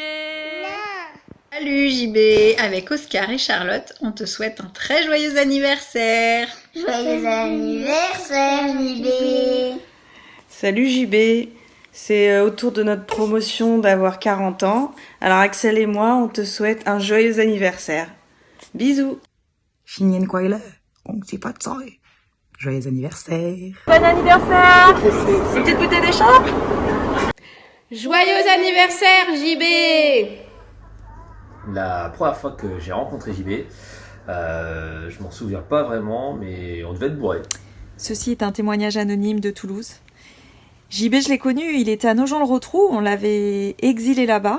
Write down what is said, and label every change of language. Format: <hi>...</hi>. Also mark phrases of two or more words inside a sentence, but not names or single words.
<fr>Salut JB, avec Oscar et Charlotte, on te souhaite un très joyeux anniversaire. Joyeux anniversaire JB! Salut JB, c'est autour de notre promotion d'avoir 40 ans. Alors Axel et moi, on te souhaite un joyeux anniversaire. Bisous!</fr> <zh>新年快乐，恭喜发财，</zh> <fr>Joyeux anniversaire. Bon anniversaire. Une petite bouteille d'écharpe. Joyeux anniversaire, JB. La première fois que j'ai rencontré JB, je m'en souviens pas vraiment, mais on devait être bourré. Ceci est un témoignage anonyme de Toulouse. JB, je l'ai connu, il était à Nogent-le-Rotrou, on l'avait exilé là-bas.</fr>